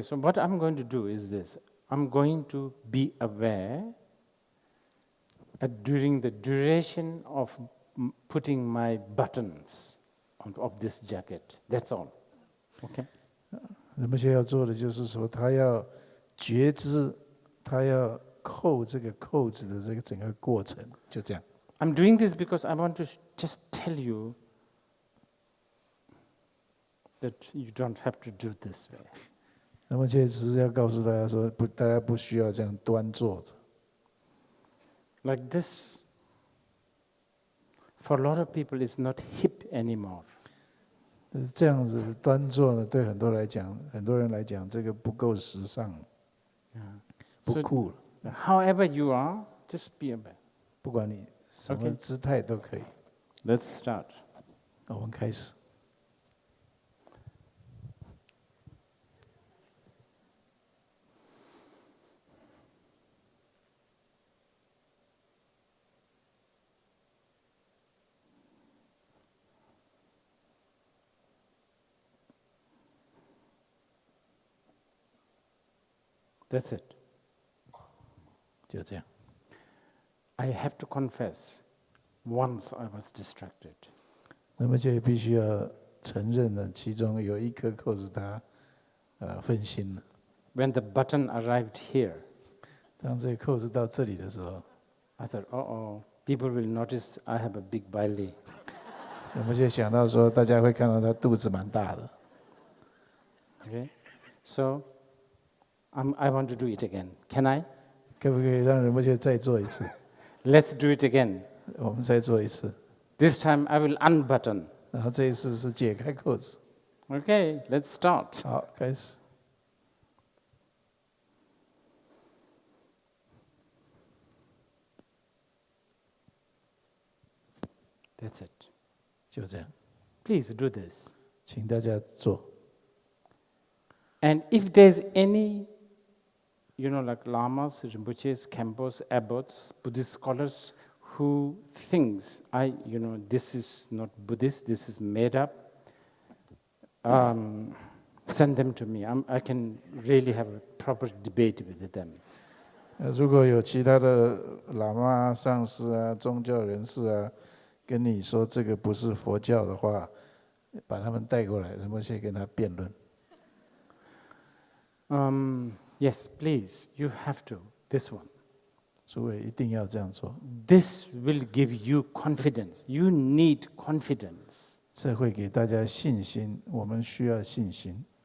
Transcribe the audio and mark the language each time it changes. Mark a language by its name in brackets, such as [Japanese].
[English] So what I'm going to do is this: I'm going to be aware during the duration of putting my buttons of this jacket. That's all. Okay. [Chinese] 那么现在要做的就是说，他要觉知。他要扣这个扣子的这个整个过程，就这样。 [English] I'm doing this because I want to just tell you that you don't have to do this way. [Chinese] 那么现在只是要告诉大家说，大家不需要这样端坐着。 [English] Like this, for a lot of people, is not hip anymore. [Chinese] 但是这样子端坐呢，对很多人来讲，这个不够时尚。不酷了。 [English] However you are, just be aware. [Chinese] 不管你什么姿态都可以。 [English] Let's start. [Chinese] 我们开始。 [English] That's it. [Chinese] 就这样。 [English] I have to confess, once I was distracted. [Chinese] 那么就必须要承认呢，其中有一颗扣子它分心了。 [English] When the button arrived here, [Chinese] 当这个扣子到这里的时候， [English] I thought, oh, people will notice I have a big belly. [Chinese] 我们就想到说，大家会看到他肚子蛮大的。 [English] Okay? So, I want to do it again. Can I? [Chinese] 可不可以让人们再做一次？ [English] Let's do it again. [Chinese] 我们再做一次。 [English] This time I will unbutton. [Chinese] 然后这一次是解开扣子。 [English] Okay, let's start. [Chinese] 好，开始。 [English] That's it. [Chinese] 就这样， [English] Please do this. [Chinese] 请大家做。 [English] And if there's any, like lamas, rinpoches, khenpos, abbots, Buddhist scholars who thinks this is not Buddhist, this is made up, send them to me. I can really have a proper debate with them. [Chinese] 如果有其他的喇嘛、上师啊、宗教人士啊，跟你说这个不是佛教的话，把他们带过来，然后先跟他辩论。 [English] Yes, please, you have to. This one. [Chinese] 诸位一定要这样做。 [English] This will give you confidence. You need confidence. [Chinese] 这会给大家信心，我们需要信心。